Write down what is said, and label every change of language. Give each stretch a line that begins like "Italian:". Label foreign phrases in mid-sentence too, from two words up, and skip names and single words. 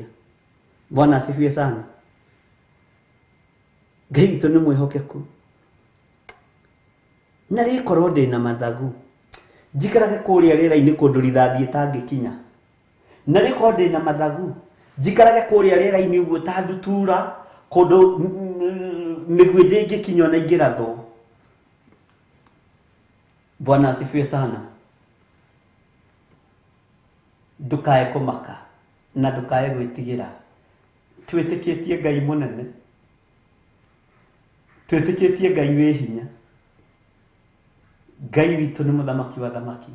Swahili: Bwana asifiwe sana.
Kikuyu: Ngai witu ni mwihokeku. Na rikorwo ndi na mathagu njikarage kuria rĩera-inĩ kundu rithathi itangikinya. Na rikorwo ndi na mathagu njikarage kuria rĩera-inĩ uguo ta ndutura kundu miguu ndĩngĩkinywo na ingĩrathwo.
Swahili: Bwana asifiwe sana.
Kikuyu: Ndukae kũmaka na ndukae gwĩtigĩra. Twĩtĩkĩtie Ngai mũnene, twĩtĩkĩtie Ngai wĩ hinya. Ngai witũ nĩ mũthamaki wa thamaki.